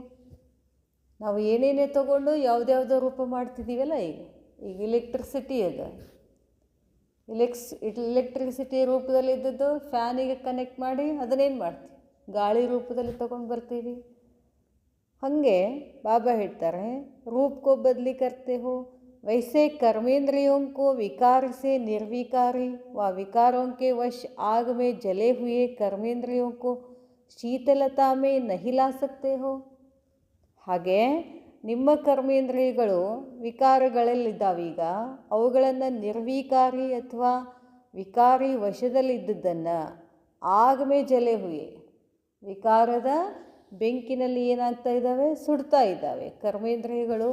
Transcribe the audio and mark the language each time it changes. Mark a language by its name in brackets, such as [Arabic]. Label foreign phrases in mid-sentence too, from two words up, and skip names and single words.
[Kannada] ನಾವು ಏನೇನೇ ತಗೊಂಡು ಯಾವುದ್ಯಾವುದೋ ರೂಪ ಮಾಡ್ತಿದ್ದೀವಲ್ಲ, ಈಗ ಎಲೆಕ್ಟ್ರಿಸಿಟಿ ಅದ, ಎಲೆಕ್ಟ್ರಿಸಿಟಿ ರೂಪದಲ್ಲಿ ಇದ್ದದ್ದು [English] fan connect [Kannada] ಮಾಡಿ ಅದನ್ನೇನು ಮಾಡ್ತೀವಿ, ಗಾಳಿ ರೂಪದಲ್ಲಿ ತಗೊಂಡು ಬರ್ತೀವಿ. ಹಾಗೆ ಬಾಬಾ ಹೇಳ್ತಾರೆ, [Hindi] रूप को बदली करते हो वैसे कर्मेंद्रियों को विकार से निर्विकारी व विकारों के वश आग में जले हुए कर्मेंद्रियों को शीतलता में नहीं ला सकते हो. [Kannada] ಹಾಗೆ ನಿಮ್ಮ ಕರ್ಮೇಂದ್ರಿಯಗಳು ವಿಕಾರಗಳಲ್ಲಿದ್ದಾವೀಗ, ಅವುಗಳನ್ನು ನಿರ್ವಿಕಾರಿ ಅಥವಾ ವಿಕಾರಿ ವಶದಲ್ಲಿದ್ದದ್ದನ್ನು [Hindi] आग में जले हुए, [Kannada] ವಿಕಾರದ ಬೆಂಕಿನಲ್ಲಿ ಏನಾಗ್ತಾ ಇದ್ದಾವೆ, ಸುಡ್ತಾ ಇದ್ದಾವೆ ಕರ್ಮೇಂದ್ರಿಯಗಳು.